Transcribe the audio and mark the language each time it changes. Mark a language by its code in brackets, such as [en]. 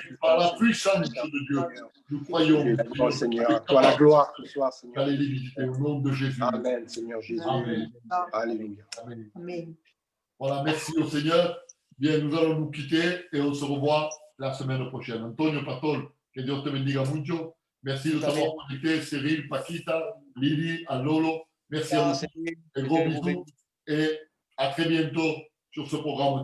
[fr] Par la Tout-Puissant, puissance de Dieu, nous croyons, Seigneur, Seigneur, à toi la gloire ce soir, Seigneur. Allez les visiter au nom de Jésus. Amen, Seigneur Jésus. Amen. Alléluia. Amen. Amen. Voilà, merci au Seigneur. Bien, nous allons nous quitter et on se revoit la semaine prochaine. [es] Antonio, Patol, que Dios te bendiga mucho. [fr] Merci de t'avoir connecté, Cyril, Paquita, Lili, Lolo. Merci à vous. Un gros bisous et à très bientôt sur ce programme.